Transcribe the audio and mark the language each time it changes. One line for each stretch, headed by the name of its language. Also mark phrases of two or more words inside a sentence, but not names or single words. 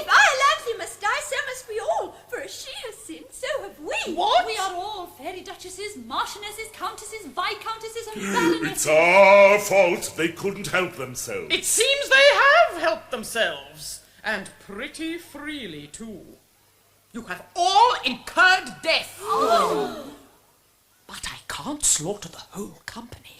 English: If Iolanthe must die, so must we all, for as she has sinned, so have we. What? We are all fairy duchesses, marchionesses, countesses, viscountesses, and baronesses. It's our fault. They couldn't help themselves. It seems they have helped themselves, and pretty freely, too. You have all incurred death. But I can't slaughter the whole company.